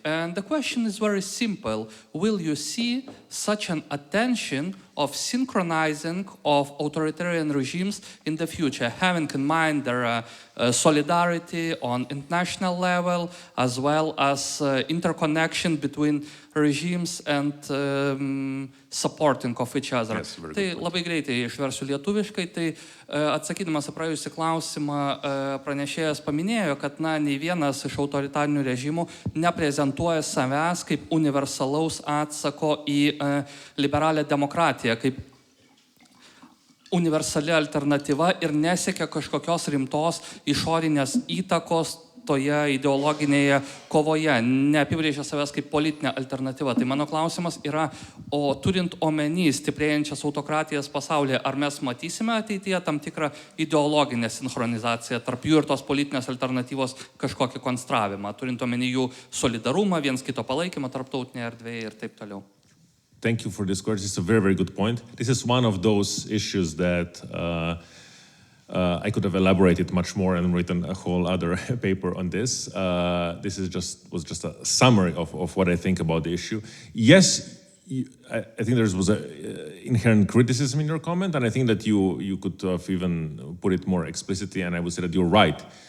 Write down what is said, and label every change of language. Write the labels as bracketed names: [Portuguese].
[English] And the question is very simple. Will you see such an attention of synchronizing of authoritarian regimes in the future, having in mind their solidarity on international level, as well as interconnection between regimes and supporting of each other? Yes, very good [Lithuanian] Tai [English] point. [Lithuanian] labai greitai išversiu lietuviškai, tai atsakydamas į praėjusį klausimą pranešėjas paminėjo, kad nei vienas iš autoritarinių režimų neprezentuoja savęs kaip universalaus atsako į liberalią demokratiją, kaip universali alternatyva ir nesiekia kažkokios rimtos išorinės įtakos toje ideologinėje kovoje, neapibrėžia savęs kaip politinė alternatyva. Tai mano klausimas yra, o turint omeny stiprėjančias autokratijas pasaulyje, ar mes matysime ateityje tam tikrą ideologinę sinchronizaciją tarp jų ir tos politinės alternatyvos kažkokį konstravimą, turint omeny jų solidarumą, viens kito palaikymą tarptautinėje erdvėje ir taip toliau? [English] Thank you for this question. It's a very, very good point. This is one of those issues that I could have elaborated much more and written a whole other paper on this. This was just a summary of what I think about the issue. Yes, I think there was an inherent criticism in your comment, and I think that you could have even put it more explicitly, and I would say that you're right.